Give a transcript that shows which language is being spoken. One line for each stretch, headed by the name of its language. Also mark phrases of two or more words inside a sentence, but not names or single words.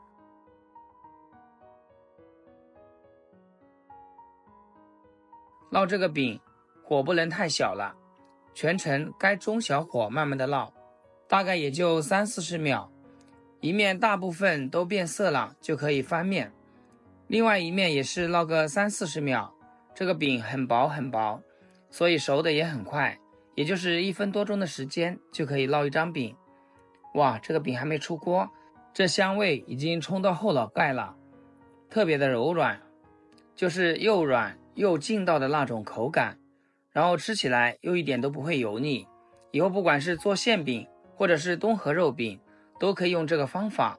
Chinese: 烙這個餅，火不能太小了，全程該中小火慢慢的烙，大概也就30-40秒，一面大部分都變色了就可以翻面，另外一面也是烙個30-40秒。這個餅很薄很薄，所以熟的也很快。也就是1 分多鐘的時間就可以烙一張餅。哇，這個餅還沒出鍋，這香味已經衝到後腦蓋了，特別的柔軟，就是又軟又勁道的那種口感，然後吃起來又一點都不會油膩。以後不管是做餡餅或者是東河肉餅，都可以用這個方法。